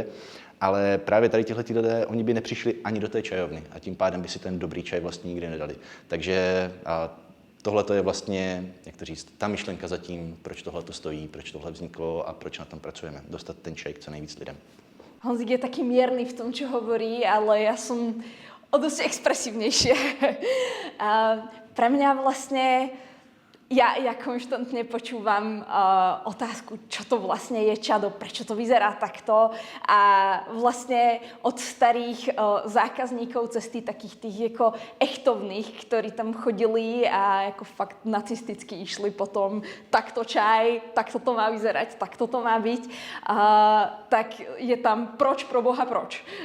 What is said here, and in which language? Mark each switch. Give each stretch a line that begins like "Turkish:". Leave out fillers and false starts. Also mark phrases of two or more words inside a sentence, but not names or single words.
Czech: Ale právě tady tihle lidé, oni by nepřišli ani do té čajovny a tím pádem by si ten dobrý čaj vlastně nikdy nedali. Takže tohle je vlastně, jak to říct, ta myšlenka zatím, proč tohle to stojí, proč tohle vzniklo a proč na tom pracujeme. Dostat ten čaj k co nejvíc lidem.
Slovak: Honzik je taký mierny v tom, čo hovorí, ale ja som o dosť expresívnejšia. Pre mňa vlastne Ja konštantne počúvam otázku, čo to vlastne je Čado, prečo to vyzerá takto a vlastne od starých zákazníkov cesty takých tých ako echtovných, ktorí tam chodili a ako fakt nacisticky išli potom takto čaj, takto to má vyzerať, takto to má byť, tak je tam
Czech: proč, pro Boha, proč.